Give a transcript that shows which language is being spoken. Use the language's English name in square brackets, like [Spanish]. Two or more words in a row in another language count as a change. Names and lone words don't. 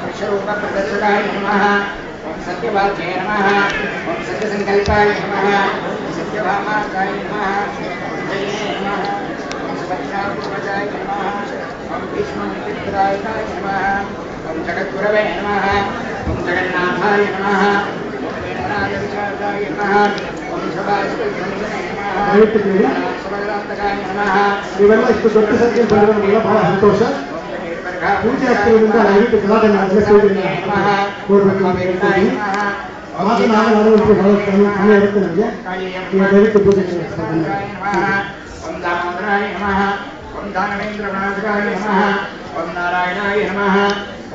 [Sanskrit] विश्वरूपप्रदर्शकाय नमः ओम सत्यवाक्ये नमः ओम सत्यसंकल्पाय नमः सत्यभामाकाय नमः ओम जये नमः ओम सुभद्रापूर्वजाय नमः ओम भीष्ममित्राय नमः ओम जगद्गुरवे नमः ओम जगन्नाथाय नमः ओम वेणुनाथविशारदाय नमः ओम सभास्वरूपिणे [Kannada] ಇವೆಲ್ಲ ಇಷ್ಟು ದೊಡ್ಡ ಸಂಖ್ಯೆ ಬಂದಿರೋದ್ರಿಂದ ಬಹಳ ಸಂತೋಷ. ಪೂಜೆ ಆಗ್ತಿರೋದ್ರಿಂದ ದಯವಿಟ್ಟು ಗಲಾಟೆ ಮಾತನಾಡುವಂತೆ ಬಹಳ ಸಮಯ ಇರುತ್ತೆ ನಮಗೆ. ದಯವಿಟ್ಟು ಪೂಜೆ [Sanskrit] ಓಂ ದಾಮೋದರಾಯ ನಮಃ ಓಂ ದಾನವೇಂದ್ರ ಗಣಾಧಿಕಾಯ ನಮಃ ಓಂ ನಾರಾಯಣಾಯ ನಮಃ ಓಂ